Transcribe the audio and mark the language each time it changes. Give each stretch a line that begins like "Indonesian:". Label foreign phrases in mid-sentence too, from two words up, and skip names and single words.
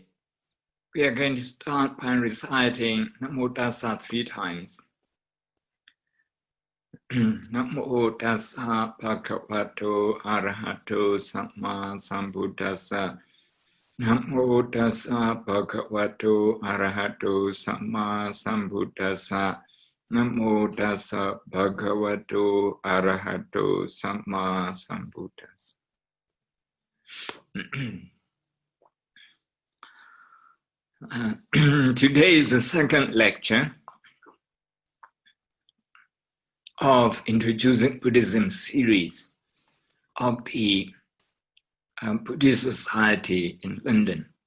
English: we are going to start by reciting
Pali: Namo Tassa
English: 3 times.
Pali: Namo Tassa Bhagavato Arahato Samma Sambuddhassa. Namo Tassa Bhagavato Arahato Samma Sambuddhassa. Namo Tassa Bhagavato Arahato Samma Sambuddhassa.
English: Today is the second lecture of Introducing Buddhism series of the Buddhist Society in London.